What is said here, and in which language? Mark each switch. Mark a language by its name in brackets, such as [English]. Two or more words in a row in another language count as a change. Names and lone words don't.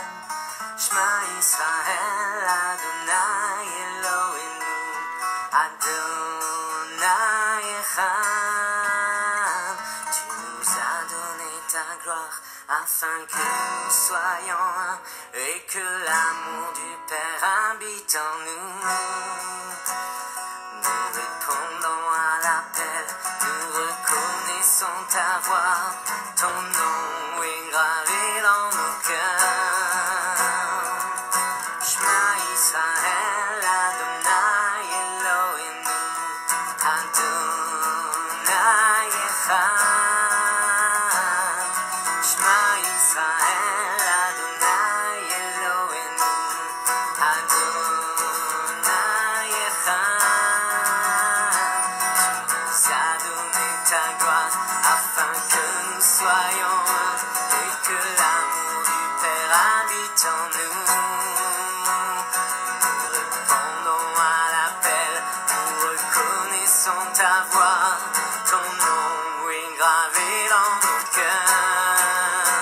[Hebrew] שמע ישראל אדני אלהינו אדני אחד. [French] Tu nous as donné ta gloire afin que nous soyons un et que l'amour du Père habite en nous. Nous répondons à l'appel, nous reconnaissons ta voix, ton nom est gravé dans nos cœurs. [Hebrew] שמע ישראל אדני אלהינו אדני אחד. שמע ישראל אדני אלהינו אדני אחד. [French] Ta gloire afin que nous soyons un et que l'amour du Père habite en nous. Nous répondons à l'appel, nous reconnaissons ta voix, ton nom est gravé dans nos cœurs.